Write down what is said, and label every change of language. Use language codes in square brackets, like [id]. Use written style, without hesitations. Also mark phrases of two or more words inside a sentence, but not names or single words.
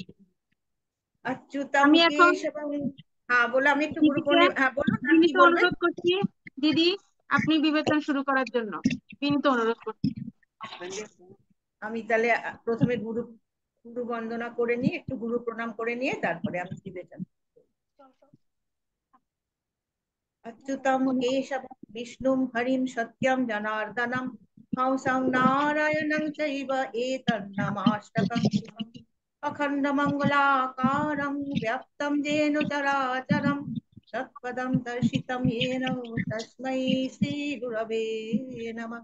[sa] অচ্যুতম কেশবম। [bn] হ্যাঁ বলো, আমি একটু গুরু প্রণাম। হ্যাঁ বলো, কি বলবেন? অনুরোধ করছি দিদি, আপনি বিবেচন শুরু করার জন্য বিনীত অনুরোধ করছি। আমি তাহলে প্রথমে গুরু বন্দনা করে নিয়ে একটু গুরু প্রণাম করে নিয়ে তারপরে আমি বিবেচন। [sa] अच्युतं केशवं विष्णुं हरिं सत्यं जनार्दनं हंसं नारायणं चैव एतन्नमाष्टकम् अखण्डमङ्गलाकारं व्याप्तं येन चराचरं तत्पदं दर्शितं येन तस्मै श्रीगुरवे नमः।